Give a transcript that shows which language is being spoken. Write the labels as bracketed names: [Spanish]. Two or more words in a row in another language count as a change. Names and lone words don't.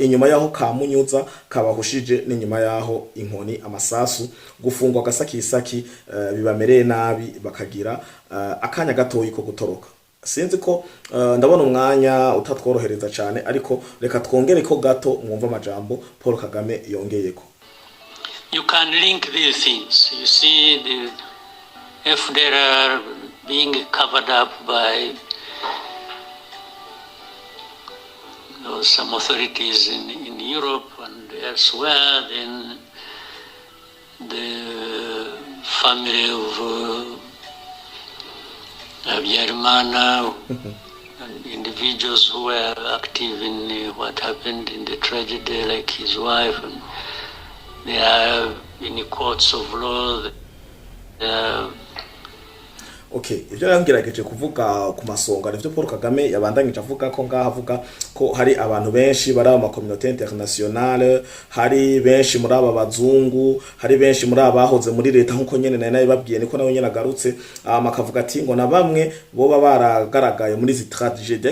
[Rundi] Inyuma yaho kamunyuza kabahushije n'inyuma yaho inkoni amasasu gufungwa gasakisaki bibamereye nabi, bakagira akanya gatoyi ko gutoroka. Sinzi ko ndabona umwanya utatworohereza cyane, ariko reka twongere ko gato mwumva amajambo Paul Kagame yongeyeko. [English] You can link these things. You see the FDLR being covered up by some authorities in Europe and elsewhere. Then the family of Habyarimana and individuals who were active in what happened in the tragedy, like his wife, and they are in the courts of law. [Rundi] Okay, ivyo yangerageje kuvuga ku masonga nivyo Paul Kagame yabandanyije avuga ko ngaha avuga ko hari abantu benshi bari aba [French] communauté internationale, [Rundi] hari benshi muri aba bazungu, hari benshi muri abahoze muri leta nkuko nyene naye babwiye niko nawe nyene agarutse makavuga ati ngo na bamwe boba baragaragaye muri zi tragedy.